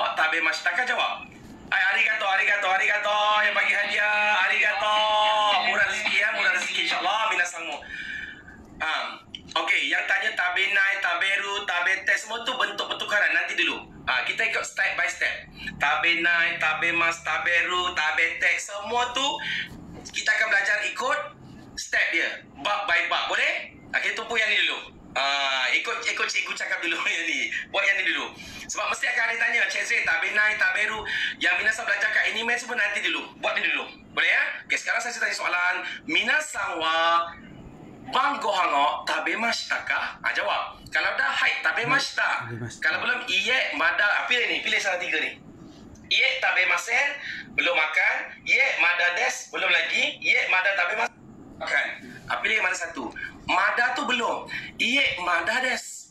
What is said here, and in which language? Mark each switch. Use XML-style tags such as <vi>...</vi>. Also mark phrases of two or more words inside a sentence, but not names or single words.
<ja>食べましたか?</ja> <ms>Jawab.</ms> <ja>ありがとう、ありがとう、ありがとう.</ja> <ms>Yang bagi hadiah, arigato. Murah rezeki ya, murah rezeki insyaAllah minasang mo. Okey, yang tanya</ms> <ja>食べない、食べる、食べて,</ja> <ms>semua tu bentuk pertukaran. Nanti dulu. Kita ikut</ms> <en>step by step.</en> <ja>食べない、食べます、食べる、食べて,</ja> <ms>semua tu kita akan belajar ikut step dia. Bab by bab. Boleh? Kita tumpu yang ni dulu. Ikut cikgu cakap dulu yang ni. Buat yang ni dulu. Sebab mesti akan ada tanya, Cik Zee,</ms> <ja>食べない、食べる.</ja> <ms>Yang minasang belajar kat anime semua nanti dulu. Buat ni dulu. Boleh ya? Okay, sekarang saya tanya soalan.</ms> <ja>皆さんは晩ご飯を食べましたか?</ja> <ms>Jawab. Kalau dah</ms> <ja>はい、食べました.</ja> <ms>Kalau belum</ms> <ja>いいえ、まだ.</ja> <ms>Pilih ni, pilih salah tiga ni.</ms> <ja>いいえ、食べません,</ja> <ms>belum makan.</ms> <ja>いいえ、まだです,</ja> <ms>belum lagi.</ms> <ja>いいえ、まだ食べません, makan.</ja> <ms>Pilih yang mana satu. Mada tu belum.</ms> <ja>いいえ、まだです.</ja>